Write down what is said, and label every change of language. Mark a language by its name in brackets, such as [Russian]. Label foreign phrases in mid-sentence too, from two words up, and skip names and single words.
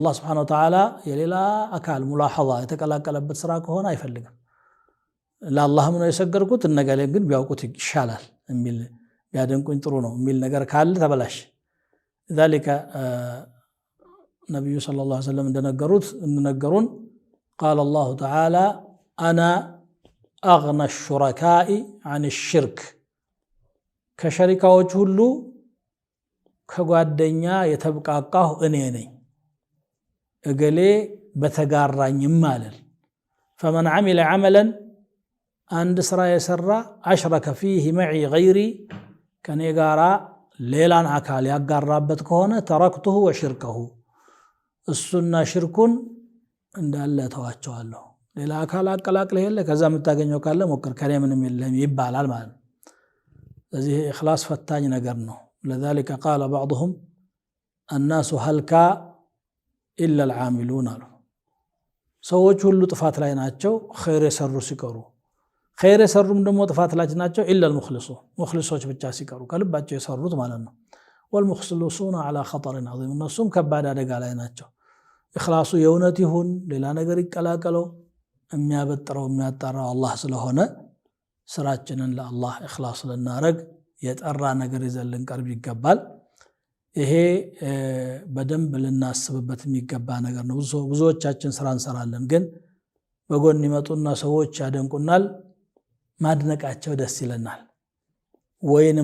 [Amharic] አላህ [Arabic] سبحانه و تعالى [Amharic] የሌላ አካል ሙላሐዛ የተቀላቀለበት ስራ ከሆነ አይፈልግም ለአላህም ነው የሰገርኩት እነገሌ ግን ቢያውቁት ይሻላል የሚል ቢያደንቁኝ ጥሩ ነው የሚል ነገር ካለ ተበላሽ ذلك ነብዩ [Arabic] صلى الله عليه وسلم [Amharic] እንደነገሩን [Arabic] قال الله تعالى انا اغنى الشركاء عن الشرك [Amharic] ከሸሪካዎች ሁሉ ከጓደኛ የተብቃቃሁ እኔ ነኝ እገሌ በተጋራኝም ማለት [Arabic] فمن عمل عملا عند [Amharic] ስራ የሰራ [Arabic] اشرك فيه معي غيري [Amharic] ከኔ ጋራ ሌላን አካል ያጋራበት ከሆነ [Arabic] تركته وشركه [Amharic] እሱና ሽርኩን እንዳለ ተዋቸዋለሁ ሌላ አካል አቀላቅለህ የለ ከዛ የምታገኘው ካለ ሞክር ከኔ ምንም የለም ይባላል ማለት ነው ስለዚህ ኢኽላስ ፈታኝ ነገር ነው [Arabic] لذلك قال بعضهم الناس هلكا الا العاملون [Amharic] ሰዎች ሁሉ ጥፋት ላይ ናቸው ኸይር የሰሩ ሲቀሩ ኸይር የሰሩም ደግሞ ጥፋት ላይ ናቸው [Arabic] الا المخلصون [Amharic] ሙኽሊሶች ብቻ ሲቀሩ ከልባቸው የሰሩት ማለት ነው [Arabic] والمخلصون على خطر عظيم [Amharic] እነሱም ከባድ አደጋ ላይ ናቸው ኢኽላሱ የእውነት ይሁን ሌላ ነገር ይቀላቀለው የሚያበጥረው የሚያጣራው አላህ ስለሆነ ስራችንን ለአላህ ኢኽላስ ልናረግ የጠራ ነገር ይዘን ልንቀርብ ይገባል ይሄ በደንብ ልናስብበት የሚገባ ነገር ነው ብዙዎቻችን ስራ እንሰራለን ግን በጎን ይመጡና ሰዎች ያደንቁናል ማድነቃቸው ደስ ይለናል ወይንም